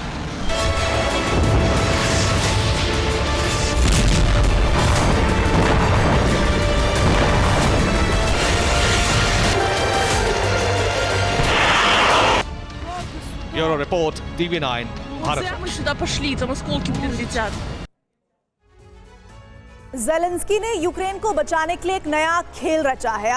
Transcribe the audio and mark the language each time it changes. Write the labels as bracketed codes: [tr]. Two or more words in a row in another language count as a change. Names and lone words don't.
[en] bureau report, [hi] TV9 भारत। [ru] Мы сюда пошли, там осколки, летят. [hi] जेलेंस्की ने यूक्रेन को बचाने के लिए एक नया खेल रचा है।